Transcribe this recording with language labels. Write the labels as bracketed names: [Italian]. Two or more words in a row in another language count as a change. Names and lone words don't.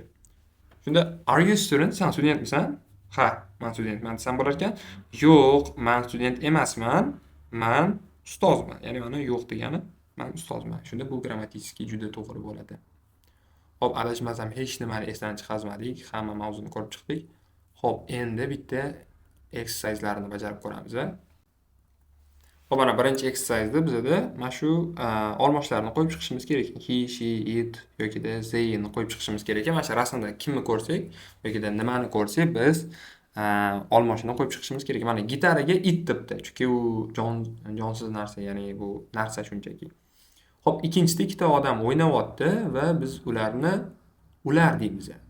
[English] Shunda are you student? [Uzbek] Sen studentmisan? Ha, men studentman desam bo'lar ekan. Yo'q, men student emasman. Men ustozman. Ya'ni mana yo'q degani men ustozman. Shunda bu grammatически juda to'g'ri bo'ladi. Xo'p, adashmasam hech nimani esdan chiqazmadik. Hamma mavzuni ko'rib chiqdik. Xo'p, endi bitta exercise'larni bajarib ko'ramiz. Xo'p, mana birinchi exercise'da bizda mana shu olmoshlarni qo'yib chiqishimiz kerak. [English] He, she, it [Uzbek] yokida they ni qo'yib chiqishimiz kerak. Mana shu rasmda kimni ko'rsak yokida nimani ko'rsak biz olmoshni qo'yib chiqishimiz kerak. Mana gitaraga it debdi. Chunki u jonsiz narsa, ya'ni bu narsa shunchaki. Xo'p, ikkinchisida ikkita odam o'ynayapti va biz ular deymiz.